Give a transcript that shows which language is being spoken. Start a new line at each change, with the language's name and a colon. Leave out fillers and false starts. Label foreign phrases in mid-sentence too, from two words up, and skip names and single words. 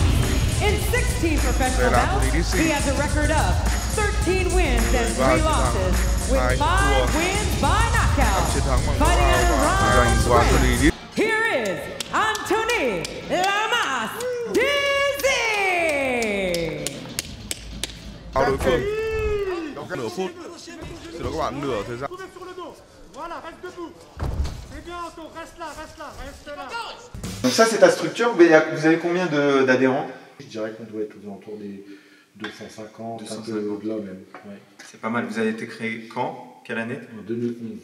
English: In 16 professional bouts, he has a record of 13 wins and 3 losses, with 5 wins by knockout. Fighting out of round 3, here is Anthony Lamas Dizzy.
Vietnamese: Đối phương nửa phút, xin lỗi các bạn, nửa thời gian.
French: Donc ça c'est ta structure, mais vous avez combien d'adhérents? Je dirais qu'on doit être aux alentours des 250, un peu au-delà même. Ouais. C'est pas mal. Vous avez été créé quand? Quelle année? En 2011.